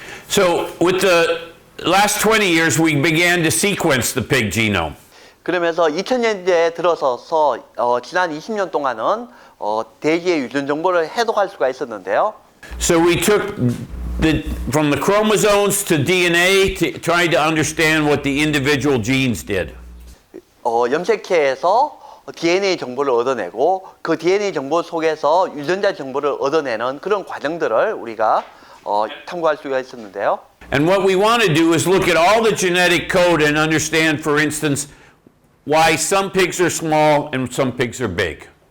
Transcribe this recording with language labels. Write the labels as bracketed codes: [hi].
[en] So with the last 20 years, we began to sequence the pig genome. [ko] 그러면서 2000년대에 들어서서 지난 20년 동안은 돼지의 유전 정보를 해독할 수가 있었는데요. [en] So we took from the chromosomes to DNA, trying to understand what the individual genes did. [ko] 염색체에서 DNA 정보를 얻어내고 그 DNA 정보 속에서 유전자 정보를 얻어내는 그런 과정들을 우리가 탐구할 수가 있었는데요. [en] And what we want to do is look at all the genetic code and understand, for instance, why some pigs are small and some pigs are big.